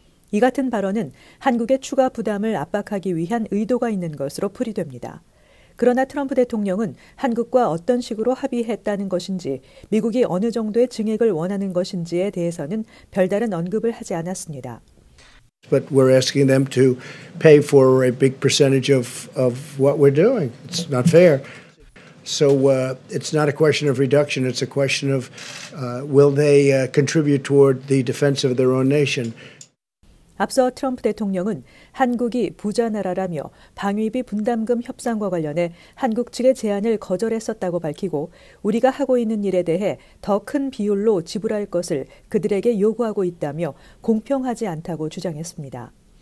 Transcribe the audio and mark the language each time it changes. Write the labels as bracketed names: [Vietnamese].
[Korean] 이 같은 발언은 한국의 추가 부담을 압박하기 위한 의도가 있는 것으로 풀이됩니다. 그러나 트럼프 대통령은 한국과 어떤 식으로 합의했다는 것인지 미국이 어느 정도의 증액을 원하는 것인지에 대해서는 별다른 언급을 하지 않았습니다. [English] But we're asking them to pay for a big percentage of what we're doing. It's not fair. So it's not a question of reduction. It's a question of will they contribute toward the defense of their own nation. [Korean] 앞서 트럼프 대통령은 한국이 부자 나라라며 방위비 분담금 협상과 관련해 한국 측의 제안을 거절했었다고 밝히고 우리가 하고 있는 일에 대해 더 큰 비율로 지불할 것을 그들에게 요구하고 있다며 공평하지 않다고 주장했습니다.